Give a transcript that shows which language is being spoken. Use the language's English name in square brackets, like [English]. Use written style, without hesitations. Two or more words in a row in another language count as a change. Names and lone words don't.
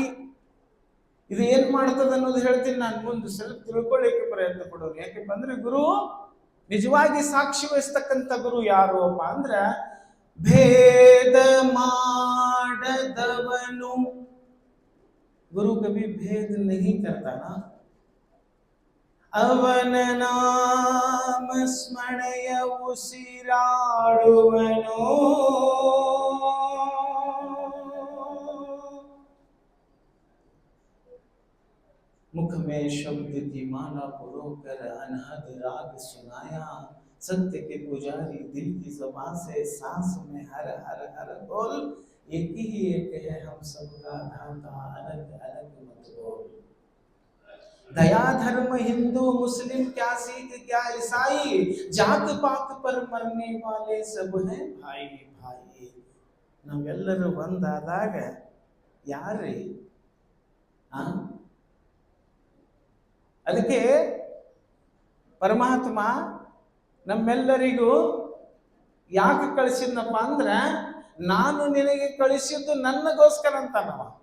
[Kannada] ಇದು ಏನ್ ಮಾಡ್ತದ ಅನ್ನೋದು ಹೇಳ್ತೀನಿ ನಾನು ಮುಂದೆ. ಸ್ವಲ್ಪ ತಿಳ್ಕೊಳ್ಳಿಕ್ಕೆ ಪ್ರಯತ್ನ ಪಡೋರು. ಯಾಕೆ ಬಂದ್ರೆ ಗುರು ನಿಜವಾಗಿ ಸಾಕ್ಷಿ ವಹಿಸ್ತಕ್ಕಂಥ ಗುರು ಯಾರು ಅಪ್ಪ ಅಂದ್ರೆ ಭೇದ ಮಾಡದವನು. [Hindi] ಗುರು ಕभी भेद नहीं करता ना. [Kannada] ಅವನ ನಾಮ ಸ್ಮರಣೆಯ ಉಸಿರಾಡುವನು. [Hindi] मुख में शब्द की माला पुरोकर अनहद राग सुनाया. सत्य के पुजारी दिल की ज़बान से सांस में हर हर हर बोल. एक ही एक है हम सबका दाता, अलग अलग मत बोल. दया धर्म हिंदू मुस्लिम क्या सिख क्या ईसाई, जात पात पर मरने वाले सब हैं भाई भाई. [Kannada] ನಾವೆಲ್ಲರೂ ಒಂದಾದಾಗ ಯಾರೇ? ಅದಕ್ಕೆ ಪರಮಾತ್ಮ ನಮ್ಮೆಲ್ಲರಿಗೂ ಯಾಕೆ ಕಳಿಸಿದ್ನಪ್ಪ ಅಂದ್ರೆ ನಾನು ನಿನಗೆ ಕಳಿಸಿದ್ದು ನನ್ನಗೋಸ್ಕರ ಅಂತಾನವ.